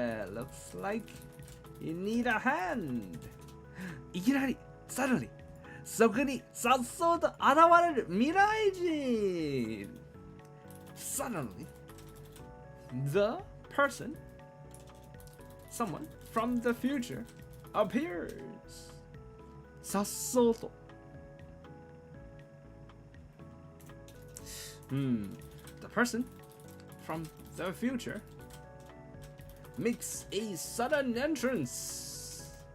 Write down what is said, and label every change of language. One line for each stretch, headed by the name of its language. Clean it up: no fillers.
English: Looks like you need a hand.
Japanese: いきなり
English: suddenly
Japanese: そこにさっそうと現れる未来人.
English: Suddenly the person, someone from the future appears.
Japanese: さっそうと.
English: The person from the future makes a sudden entrance.